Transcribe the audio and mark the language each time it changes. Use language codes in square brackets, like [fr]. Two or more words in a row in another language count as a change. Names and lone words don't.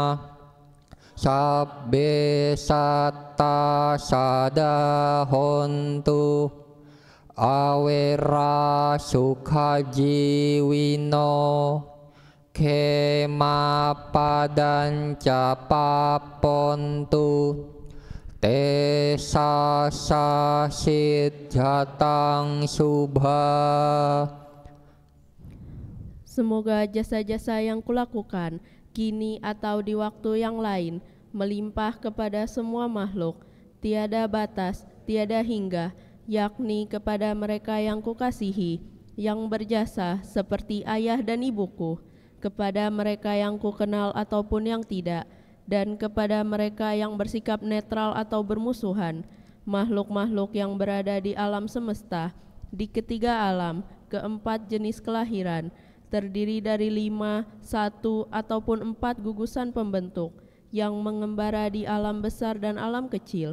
[pi] Sabbe Satta Sadahontu Awera Sukhajiwino Kema Padanca Papontu Te Sasa Siddhatang Subha. [id] Semoga jasa-jasa yang kulakukan kini atau di waktu yang lain melimpah kepada semua makhluk, tiada batas, tiada hingga, yakni kepada mereka yang kukasihi, yang berjasa seperti ayah dan ibuku, kepada mereka yang kukenal ataupun yang tidak, dan kepada mereka yang bersikap netral atau bermusuhan, makhluk-makhluk yang berada di alam semesta, di ketiga alam, keempat jenis kelahiran, terdiri dari 5, 1, ataupun 4 gugusan pembentuk, yang mengembara di alam besar dan alam kecil.